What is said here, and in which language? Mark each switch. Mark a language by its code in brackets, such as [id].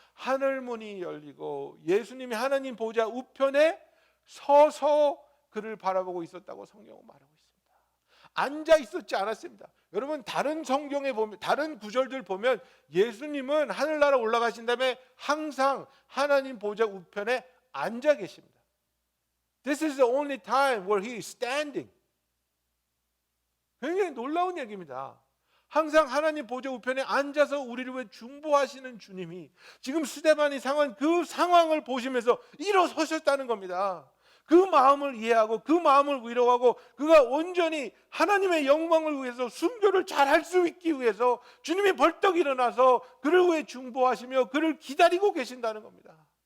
[ko] 하늘 문이 열리고 예수님이 하나님 보좌 우편에 서서 그를 바라보고 있었다고 성경은 말하고 있습니다. 앉아 있었지 않았습니다. 여러분 다른 성경에 보면 다른 구절들 보면 예수님은 하늘나라 올라가신 다음에 항상 하나님 보좌 우편에 앉아 계십니다. [en] This is the only time where he is standing. [ko] 굉장히 놀라운 얘기입니다. 항상 하나님 보좌 우편에 앉아서 우리를 위해 중보하시는 주님이 지금 스데반이 상한 그 상황을 보시면서 일어서셨다는 겁니다. 그 마음을 이해하고 그 마음을 위로하고 그가 온전히 하나님의 영광을 위해서 순교를 잘할 수 있기 위해서 주님이 벌떡 일어나서 그를 위해 중보하시며 그를 기다리고 계신다는 겁니다.